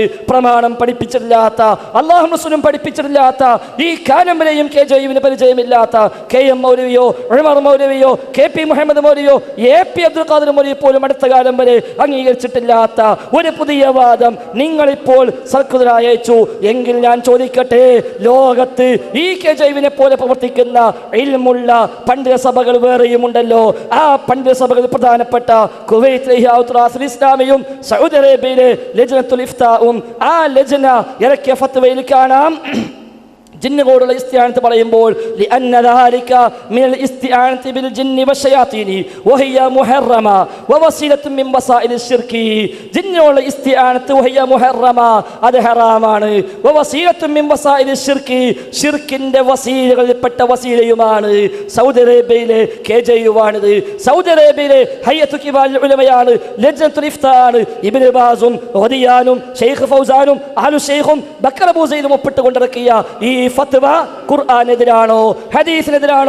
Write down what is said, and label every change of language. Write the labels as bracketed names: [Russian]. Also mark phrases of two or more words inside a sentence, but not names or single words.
[Malayalam] പ്രമാണം പഠിപ്പിച്ചിട്ടില്ലാത്ത, അല്ലാഹു റസൂലും പഠിപ്പിച്ചിട്ടില്ലാത്ത, ഈ കാലം വരെയും KJUവിന് പരിചയമില്ലാത്ത KM മൗലവിയോ ഉമർ മൗലവിയോ KP മുഹമ്മദ് മൗലവിയോ AP അബ്ദുൽ ഖാദർ മൗലവി പോലും അടുത്ത കാലം വരെ അംഗീകരിച്ചിട്ടില്ലാത്ത ഒരു പുതിയ വാദം നിങ്ങളിപ്പോൾ സർക്കുലർ അയച്ചു എങ്കിൽ ഞാൻ ചോദിക്കട്ടെ, ലോകത്ത് ഈ KJUവിനെ പോലെ പ്രവർത്തിക്കുന്ന ഇൽമുള്ള പണ്ഡിത സഭകൾ വേറെയും ഉണ്ടല്ലോ. ആ പണ്ഡിത സഭകൾ പ്രധാനപ്പെട്ട കുവൈത്ത് ഇഹ്യാഉൽ ഇസ്ലാമിയും സൗദി അറേബ്യയിലെ ലജ്നത്തുൽ ഇഫ്താഉം ആ ലജ്ന ഇറക്കിയ ഫത്വയിൽ കാണാം ജിന്നുകളോടുള്ള ഇസ്തിആനത്ത് പറയുമ്പോൾ [Arabic] لأن ذلك من الاستعانة بالجن والشياطين وهي محرمة ووسيلة من وسائل الشرك. [Malayalam] ജിന്നുകളുടെ ഇസ്തിആനത്ത് [Arabic] وهي محرمة, [Malayalam] അത് ഹറാമാണ്. [Arabic] ووسيلة من وسائل الشرك, [Malayalam] ഷിർക്കിന്റെ വസീലകളിൽപ്പെട്ട വസീലയുമാണ്. സൗദി അറേബ്യയിലെ KJU ആണിത്. സൗദി അറേബ്യയിലെ ഹയ്യത്തു കിബാറുൽ ഉലമയാണ്, ലജ്നത്തുൽ ഇഫ്താണ്. ഇബ്നു ബാസും റദിയാനും ഷെയ്ഖ് ഫൗസാനും അഹ്ലു ഷെയ്ഖും ബക്കർ അബൂ സൈദും ഒപ്പിട്ടുകൊണ്ടിറക്കിയ ഈ ഫത്വ ഖുർആനെതിരാണോ ഹദീസിനെതിരാണോ?